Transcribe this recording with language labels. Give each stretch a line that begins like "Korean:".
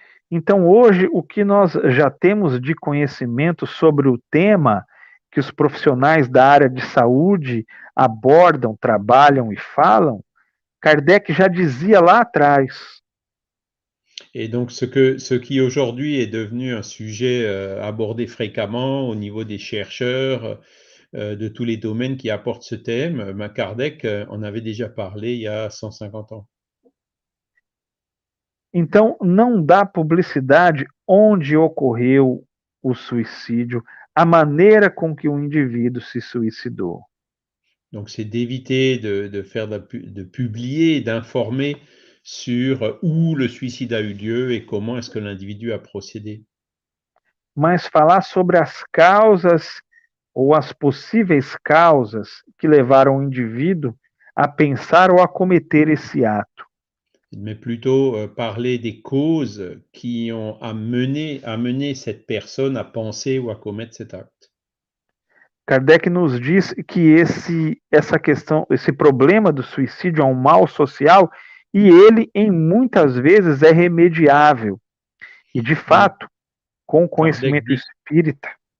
Portuguese: Então, hoje, o que nós já temos de conhecimento sobre o tema que os profissionais da área de saúde abordam, trabalham e falam, Kardec já dizia lá atrás.
French: Et donc, ce qui aujourd'hui est devenu un sujet abordé fréquemment au niveau des chercheurs, de tous les domaines qui apportent ce thème. Kardec en avait déjà parlé il y a 150 ans.
Portuguese: Então, não dá publicidade onde ocorreu o suicídio, a maneira com que o indivíduo se suicidou.
French: Donc, c'est d'éviter de publier, d'informer sur où le suicide a eu lieu et comment est-ce que l'individu a procédé.
Portuguese: Mas falar sobre as causas ou as possíveis causas que levaram o indivíduo a pensar ou a cometer esse ato.
French: Mais plutôt parler des causes qui ont amené cette personne à penser ou à commettre cet acte.
Portuguese: Kardec nos diz que essa questão, esse problema do suicídio é um mal social e ele, em muitas vezes, é remediável. E, de fato, com o conhecimento espírita.